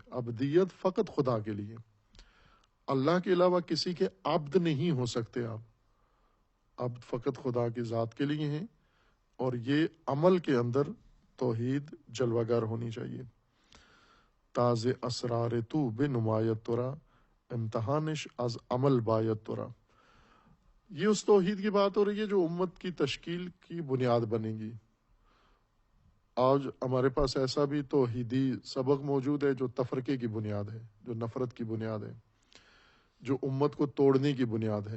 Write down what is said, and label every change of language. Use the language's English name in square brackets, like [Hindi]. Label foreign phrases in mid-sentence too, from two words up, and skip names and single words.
[Urdu] عبدیت فقط خدا کے لیے، اللہ کے علاوہ کسی کے عبد نہیں ہو سکتے آپ۔ عبد فقط خدا کی ذات کے لیے ہیں، اور یہ عمل کے اندر توحید جلوہ گر ہونی چاہیے۔ [Persian] تاز اسرار تو بے نمایت ترا، امتحانش از عمل باید ترا۔ [Urdu] یہ اس توحید کی بات ہو رہی ہے جو امت کی تشکیل کی بنیاد بنے گی۔ آج ہمارے پاس ایسا بھی توحیدی سبق موجود ہے جو تفرقے کی بنیاد ہے، جو نفرت کی بنیاد ہے، جو امت کو توڑنے کی بنیاد ہے۔